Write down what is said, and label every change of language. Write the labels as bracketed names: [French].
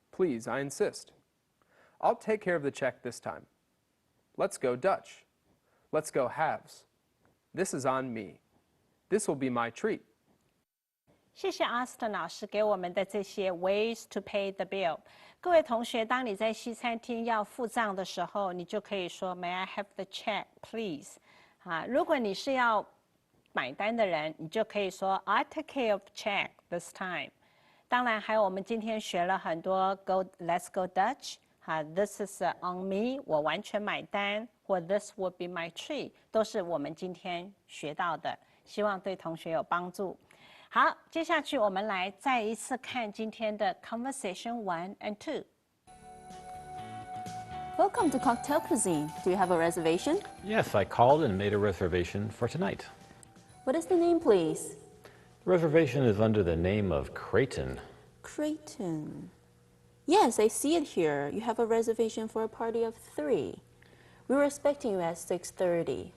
[English] Please, I insist. I'll take care of the check this time. Let's go Dutch. Let's go halves. This is on me. This will be my treat. [Chinese] 谢谢 Austin 老师给我们的这些 [English] ways to pay the bill。 [Chinese] 各位同学，当你在西餐厅要付账的时候，你就可以说 [English] May I have the check, please？ [Chinese] 如果你是要买单的人，你就可以说 [English] I'll take care of check this time。 [Chinese] 当然，还有我们今天学了很多 [English] Let's go Dutch。 This is on me， [Chinese] 我完全买单，或 [English] This would be my treat， [Chinese] 都是我们今天学到的，希望对同学有帮助。好，接下去我们来再一次看今天的 [English] Conversation 1 and 2。 Welcome to Cocktail Cuisine. Do you have a reservation? Yes, I called and made a reservation for tonight. What is the name, please? The reservation is under the name of Creighton. Creighton. Yes, I see it here. You have a reservation for a party of 3. We were expecting you at 6:30.